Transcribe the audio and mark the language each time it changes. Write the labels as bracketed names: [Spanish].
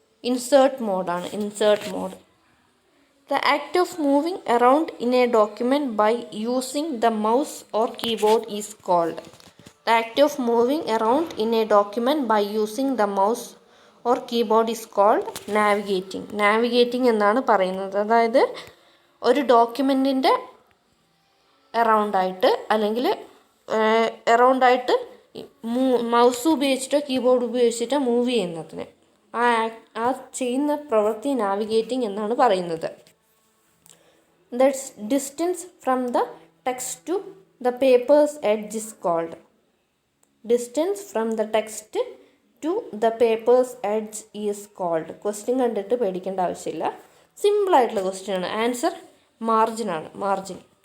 [English] Insert മോഡാണ്, insert mode. The act of moving around in a document by using the mouse or keyboard is called. The act of moving around in a document by using the mouse or keyboard is called navigating. [Malayalam] Navigating എന്നാണ് പറയുന്നത്. അതായത് ഒരു ഡോക്യുമെൻറ്റിൻ്റെ അറൗണ്ടായിട്ട് അല്ലെങ്കിൽ അറൗണ്ടായിട്ട് mouse ഉപയോഗിച്ചിട്ടോ keyboard ഉപയോഗിച്ചിട്ടോ move ചെയ്യുന്നതിന് ആ ചെയ്യുന്ന പ്രവൃത്തി navigating എന്നാണ് പറയുന്നത്. [English] The distance from the text to the paper's edge is called. Distance from the text to the paper's edge is called. [Malayalam] Question കണ്ടിട്ട് പേടിക്കേണ്ട ആവശ്യമില്ല, സിമ്പിളായിട്ടുള്ള ക്വസ്റ്റ്യനാണ്. Answer മാർജിനാണ്, margin.